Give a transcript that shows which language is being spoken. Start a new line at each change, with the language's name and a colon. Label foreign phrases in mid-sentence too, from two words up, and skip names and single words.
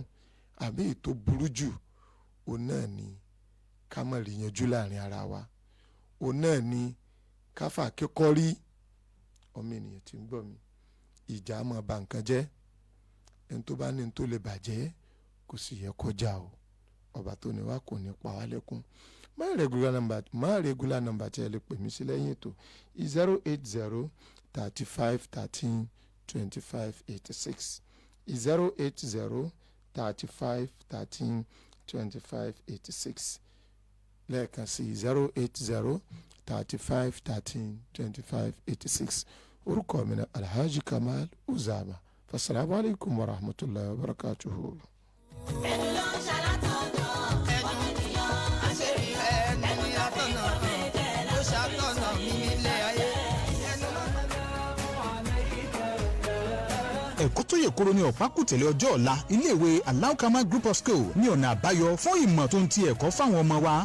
Yoruba: àbí ètò burú jù òun náà ni ká má rí yanjú láàrin ara wa, òun náà ni ká fà kíkọ́ rí. ọmọ ènìyàn tí ń gbọ́ mi, ìjà máa ba nǹkan jẹ́, ẹni tó bá ní ní tó lè bàjẹ́ kò sì yẹ kọjá o. ọba tó ní wá kò ní pa wá lẹ́kún.
English: my regular number
Yoruba: tí ẹ lè pè mí sí lẹ́yìn ètò 080 35 13 25 86 080 35 13 25 86 lẹ́ẹ̀kan sí 080 35 13 25 86. orúkọ mi ni Alhaji Kamal Uzama.
Arabic: فالسلام عليكم ورحمة الله وبركاته.
Yoruba: ẹnu ló ń ṣàlàtọ̀nà ènìyàn àṣírí ẹnu ní àtọ̀nà ló ṣàtọ̀nà mi nílé ayé. ẹ̀kọ́ tó yè koro ní ọ̀pákùtẹ̀lé ọjọ́ ọ̀la iléèwé Alaukama
English: Group of School
Yoruba: ní ọ̀nà àbáyọ fún ìmọ̀ tó ń ti ẹ̀kọ́ fáwọn ọmọ wa.